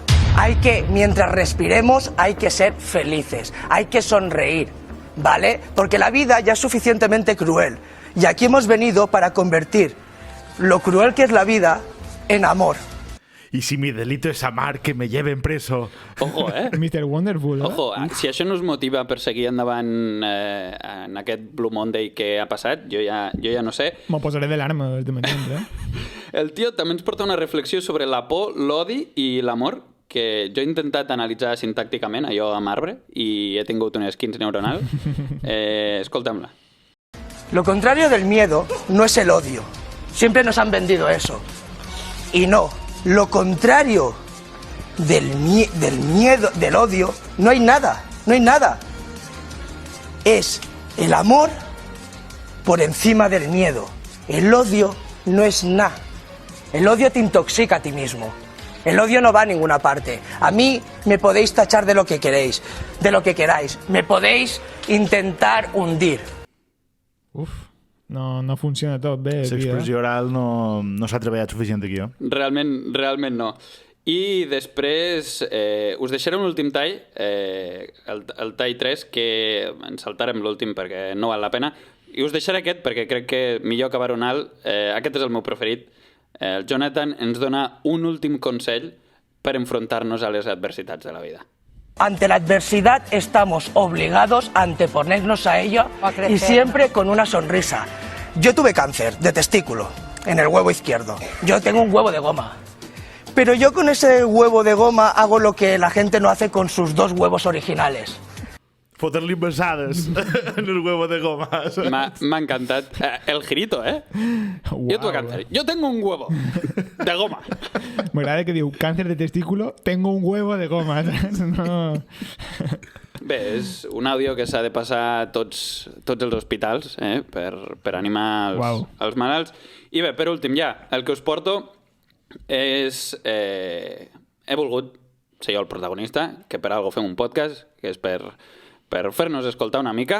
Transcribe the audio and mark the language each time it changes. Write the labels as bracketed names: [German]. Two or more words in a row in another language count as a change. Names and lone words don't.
[Spanish] Mientras respiremos, hay que ser felices. Hay que sonreír, ¿vale? Porque la vida ya es suficientemente cruel. Y aquí hemos venido para convertir lo cruel que es la vida en amor. Y si mi delito es amar, que me lleven preso. Ojo, Mr. Wonderful, [Catalan] Ojo, si això no us motiva per seguir endavant en aquest [English] Blue Monday [Catalan] que ha passat, jo ja no sé. M'ho posaré de l'arma de matins, El tio també ens porta una reflexió sobre la por, l'odi i l'amor, que jo he intentat analitzar sintàcticament, allò amb arbre, i he tingut un esquins neuronal. Escolta'm-la. [Spanish] Lo contrario del miedo no es el odio. Siempre nos han vendido eso. Y no, lo contrario del miedo, del odio, no hay nada, no hay nada. Es el amor por encima del miedo. El odio no es nada. El odio te intoxica a ti mismo. El odio no va a ninguna parte. A mí me podéis tachar de lo que queréis, de lo que queráis. Me podéis intentar hundir. [Catalan] Uf, no funciona tot bé. L'expressió oral no s'ha treballat suficient aquí, Realment no. I després us deixaré un últim tall, el tall 3, que ens saltarem l'últim perquè no val la pena, i us deixaré aquest perquè crec que millor acabar un alt. Aquest és el meu preferit. El Jonathan ens dona un últim consell per enfrontar-nos a les adversitats de la vida. [Spanish] Ante la adversidad estamos obligados a anteponernos a ella y siempre con una sonrisa. Yo tuve cáncer de testículo en el huevo izquierdo. Yo tengo un huevo de goma. Pero yo con ese huevo de goma hago lo que la gente no hace con sus 2 huevos originales. [Catalan] Fotre-li besades en el [Spanish] huevo de goma. [Catalan] M'ha encantat. [Spanish] El girito, Wow. Yo tuve cáncer. Yo tengo un huevo de goma. [Catalan] M'agrada que diu càncer de testículo, [Spanish] tengo un huevo de goma. [Catalan] No. Bé, és un àudio que s'ha de passar a tots els hospitals per animar els malalts. I bé, per últim ja, el que us porto és... he volgut ser jo el protagonista, que per algo fem un podcast, que és per fer-nos escoltar una mica.